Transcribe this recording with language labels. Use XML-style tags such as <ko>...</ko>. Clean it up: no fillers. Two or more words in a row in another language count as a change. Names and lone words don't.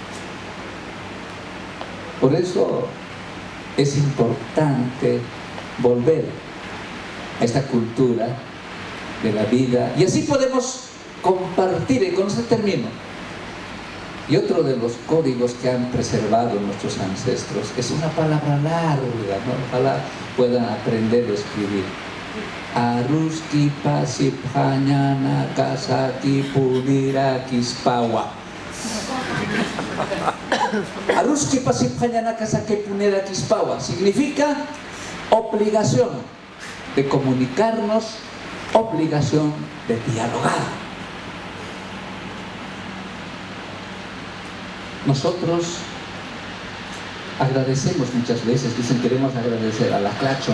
<es>Por eso es importante volver a esta cultura de la vida. Y así podemos compartir, y con esto termino. Y otro de los códigos que han preservado nuestros ancestros es una palabra larga, ¿no? Ojalá puedan aprender a escribir.</es> <ay>Aruski pasiphañana kasaki punira kispawa. Aruski pasiphañana kasaki punira kispawa</ay> <es>significa obligación de comunicarnos, obligación de dialogar. Nosotros agradecemos muchas veces, dicen queremos agradecer a la Claxo.</es>